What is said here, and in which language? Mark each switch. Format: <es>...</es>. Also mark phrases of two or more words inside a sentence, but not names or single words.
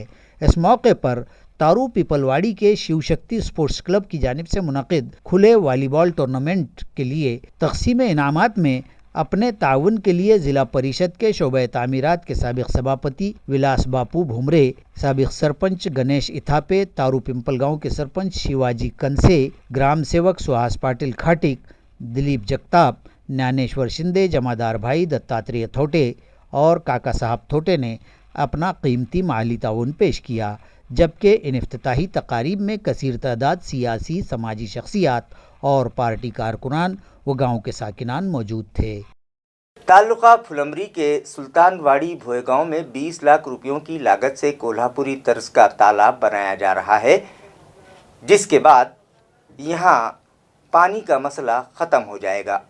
<ur>اس موقع پر تارو پیپل واڑی کے شیو شکتی اسپورٹس کلب کی جانب سے منعقد کھلے والی بال ٹورنامنٹ کے لیے تقسیم انعامات میں اپنے تعاون کے لیے ضلع پریشد کے شعبہ تعمیرات کے سابق سبھاپتی ولاس باپو بھومرے، سابق سرپنچ گنیش اتھاپے، تارو پیپل گاؤں کے سرپنچ شیواجی کنسے، گرام سیوک سہاس پاٹل کھاٹک، دلیپ جگتاپ، ஞانیشور شندے، جمعدار بھائی دتاتریہ تھوٹے اور کاکا صاحب تھوٹے نے اپنا قیمتی مالی تعاون پیش کیا، جبکہ ان افتتاحی تقاریب میں کثیر تعداد سیاسی سماجی شخصیات اور پارٹی کارکنان و گاؤں کے ساکنان موجود تھے۔ تعلقہ پھلمری کے سلطان واڑی بھوئے گاؤں میں 20 لاکھ روپیوں کی لاگت سے کولہاپوری طرز کا تالاب بنایا جا رہا ہے، جس کے بعد یہاں پانی کا مسئلہ ختم ہو جائے گا۔</ur>